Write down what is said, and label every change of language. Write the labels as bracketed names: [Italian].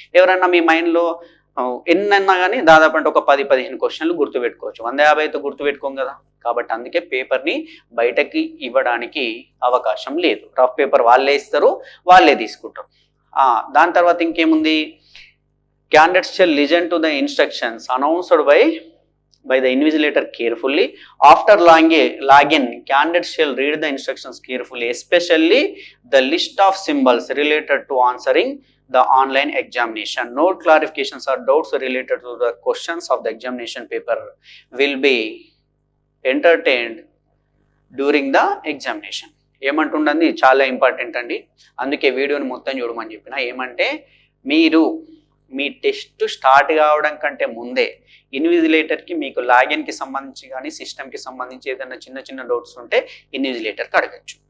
[Telugu] ఎవరన్నా మీ మైండ్లో ఎన్నన్నా కానీ దాదాపు అంటే ఒక 10-15 క్వశ్చన్లు గుర్తుపెట్టుకోవచ్చు, 150 అయితే గుర్తుపెట్టుకోం కదా. కాబట్టి అందుకే పేపర్ని బయటకి ఇవ్వడానికి అవకాశం లేదు. రఫ్ పేపర్ వాళ్ళే ఇస్తారు, వాళ్ళే తీసుకుంటారు. దాని తర్వాత ఇంకేముంది, [English] Candidates shall listen to the instructions announced by the invigilator carefully. After login, candidates shall read the instructions carefully, especially the list of symbols related to answering the online examination. Note clarifications or doubts related to the questions of the examination paper will be entertained during the examination. [Telugu] ఏమంటుండండి, చాలా important అండి, అందుకే వీడియోని మొత్తం చూడమని చెప్పిన. ఏమంటే మీరు మీ test start కావడం కంటే ముందే ఇన్విజిలేటర్కి మీకు లాగిన్కి సంబంధించి కానీ సిస్టమ్కి సంబంధించి ఏదైనా చిన్న డౌట్స్ ఉంటే ఇన్విజిలేటర్కి అడగచ్చు.